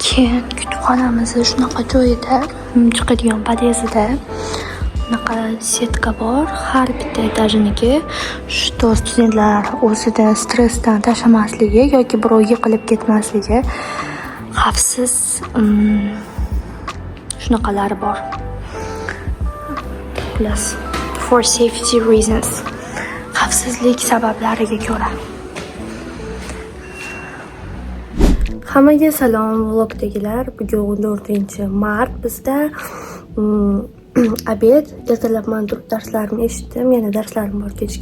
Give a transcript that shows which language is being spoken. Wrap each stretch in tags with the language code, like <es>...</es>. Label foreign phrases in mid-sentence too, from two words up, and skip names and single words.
<uz>Keyin kutubxonamiz shunaqa joyida, chiqadigan podyezdida bunaqa setka bor. Har bitta etajiniki shu studentlar o'zidan stressdan tashlamasligi yoki birov yiqilib ketmasligi xavfsiz shunaqalari bor.</uz> <en>Plus for safety reasons.</en> <uz>Xavfsizlik sabablariga ko'ra. Hammaga salom vlogdagilar. Bugun 14-mart bizda obed. Ertalabman turib darslarimni eshitdim. Yana darslarim bor kechga.</uz>